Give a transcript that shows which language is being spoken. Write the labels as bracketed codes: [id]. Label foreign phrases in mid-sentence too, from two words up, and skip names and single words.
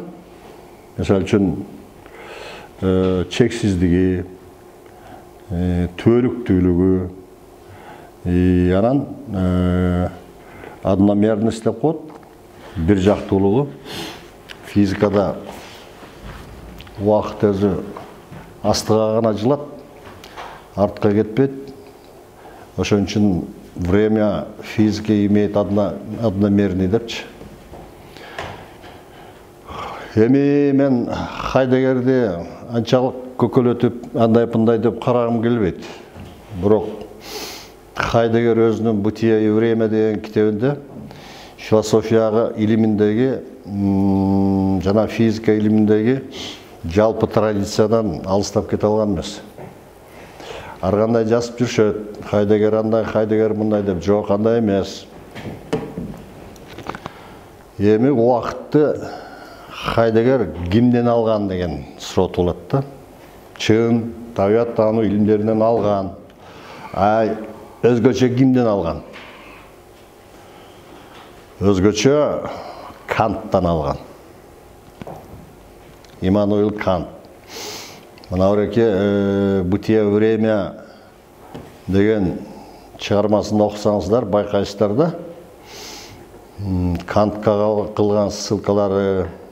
[ky] Мисалы үчүн чексиздиги, түбөлүктүүлүгү, анан одномерность деп коет, бир жактуулугу. Физикада убакыт өзү астыга гана жылат, артка кетпейт. Ошон үчүн [ru] время физика имеет одномерный депчи. [ky] Эми мен Хайдегерди анчалык көкөлөтүп, андай-пындай деп карагым келбейт. Бирок Хайдегер өзүнүн «Бытие и время» деген китебинде философия илиминдеги жана физика илиминдеги жалпы традициядан алыстап кете алган эмес. Ар кандай жазып жүрүшөт, Хайдегер андай, Хайдегер мындай деп, жок, андай эмес. Эми убакытты Хайдегер кимден алган деген суроо туулат да. Чын табиат таануу илимдеринен алган. Өзгөчө кимден алган? Өзгөчө Канттан алган. Иммануил Кант. Мына буреке «Бытие и время» деген чыгармасын окусаңыздар, байкайсыздар да. Кантка кылган ссылкалары,